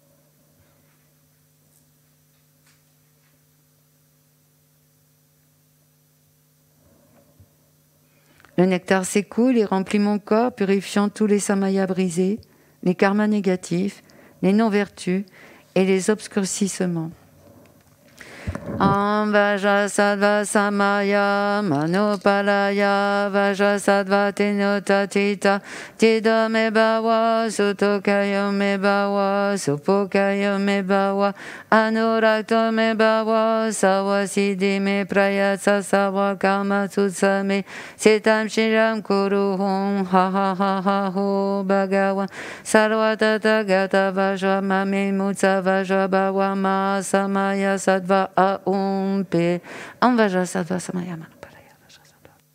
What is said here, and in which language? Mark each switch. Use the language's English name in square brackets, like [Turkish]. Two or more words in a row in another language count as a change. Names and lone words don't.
[French] Le nectar s'écoule et remplit mon corps, purifiant tous les samayas brisés, les karmas négatifs, les non-vertus et les obscurcissements. [Sanskrit] Vajrasattva samaya manopalaya Vajrasattva tenotatita Tida me bawa Sutokaya me bawa Supokaya me bawa Anurakta me bawa Sawasiddhi me prayatsa sawa karma sutsame Setam shiram kuruhum ha ha ha ha ho bhagavan Sarvatata gata vajra mame mutsa vajra bawa ma samaya sattva Om Pe Om Vajrasattva Samayamana Paraya Vajrasattva.